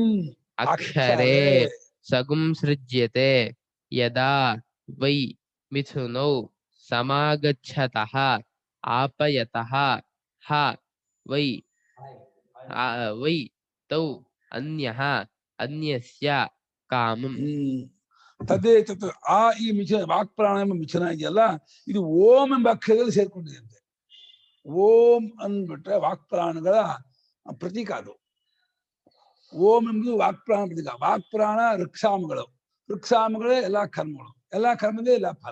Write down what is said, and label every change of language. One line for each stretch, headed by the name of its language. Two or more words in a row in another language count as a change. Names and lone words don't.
Sanskrit: अक्षरे सगुंसृज्यते यदा वै मिथुनौ समागच्छतः आपयतः वै तौ अन्यः अन्यस्य कामं
Kannada: ತದೇತತ್ ಆ ಈ ಮಿಥುನ ವಾಕ್ಪ್ರಾಣ ಎಂಬ ಮಿಥುನ ಇದೆಯಲ್ಲ ಇದು ಓಂ ಎಂಬ ಅಕ್ಷರದಲ್ಲಿ ಸೇರ್ಕೊಂಡಿದೆ. ಓಂ ಅಂದ್ಬಿಟ್ರೆ ವಾಕ್ಪ್ರಾಣಗಳ ಪ್ರತೀಕ ಅದು. ಓಂ ಎಂಬುದು ವಾಕ್ಪ್ರಾಣ ಪ್ರತೀಕ. ವಾಕ್ಪ್ರಾಣ ಋಕ್ಸಾಮಗಳು, ಋಕ್ಸಾಮಗಳೇ ಎಲ್ಲಾ ಕರ್ಮಗಳು, ಎಲ್ಲಾ ಕರ್ಮದೇ ಎಲ್ಲ ಫಲ.